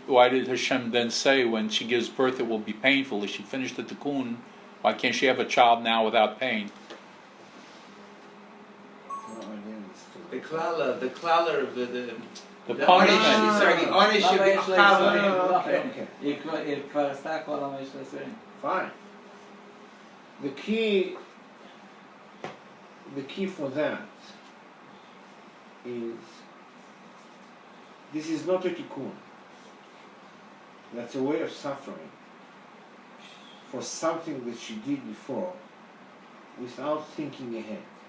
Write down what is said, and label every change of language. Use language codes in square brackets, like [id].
[en] Why did Hashem then say when she gives birth it will be painful? If she finished the tikkun, why can't she have a child now without pain? No, I didn't understand. The klala of the The punishment. sorry, the עונש [he] למה יש לה שבחווה. [en] Okay. [he] היא כבר עשתה כל מה יש לעשות. [en] Fine. The key for that is this is not a tikkun. that's a way of suffering for something that she did before without thinking ahead.